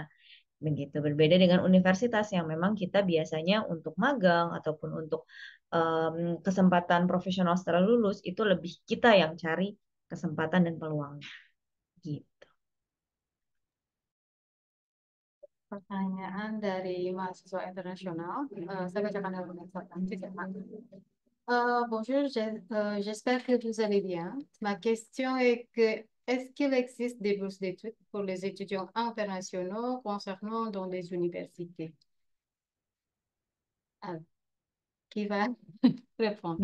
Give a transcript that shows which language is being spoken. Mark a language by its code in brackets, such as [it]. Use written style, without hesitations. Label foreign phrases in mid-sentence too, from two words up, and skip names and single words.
[id] Begitu berbeda dengan universitas yang memang kita biasanya untuk magang ataupun untuk kesempatan profesional setelah lulus itu lebih kita yang cari kesempatan dan peluang gitu. Pertanyaan dari mahasiswa internasional. Saya bacakan dalam bahasa Prancis ya, Pak. [fr] Bonjour, j'espère que vous allez bien. Ma question est que est-ce qu'il existe des bourses d'études pour les étudiants internationaux concernant dans les universités? Alors, qui va répondre?